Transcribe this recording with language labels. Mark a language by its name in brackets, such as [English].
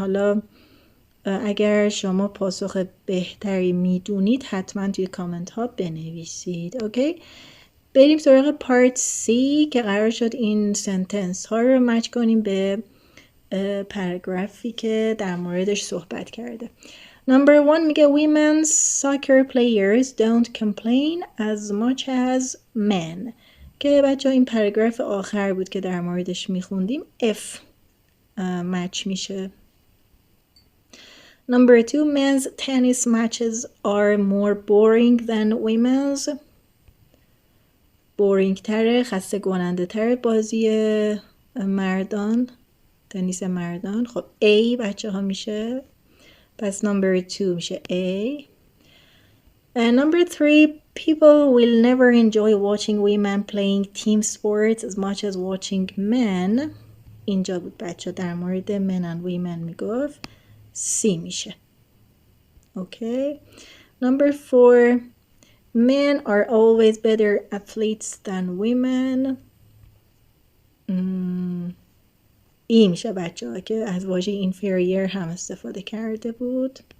[Persian] حالا اگر شما پاسخ بهتری میدونید حتما توی کامنت ها بنویسید. اوکی، بریم سراغ پارت سی که قرار شد این سنتنس ها رو مچ کنیم به پاراگرافی که در موردش صحبت کرده. [English] Number 1 [Persian] میگه [English] women's soccer players don't complain as much as men. [Persian] که بچه ها این پاراگراف آخر بود که در موردش میخوندیم. F مچ میشه. [English] Number 2 men's tennis matches are more boring than women's. [Persian] boring تره، خسته کننده تره بازی مردان، تنیس مردان. خب A بچه ها میشه، پس [English] number 2 [Persian] میشه A. [English] And number 3 people will never enjoy watching women playing team sports as much as watching men. [Persian] اینجا بود بچه در مورد [English] men and women [Persian] میگفت. [English] C [Persian] میشه. [English] Okay. Number 4 Men are always better athletes than women. [Persian] ای میشه بچه ها که از واژه inferior هم استفاده کرده بود.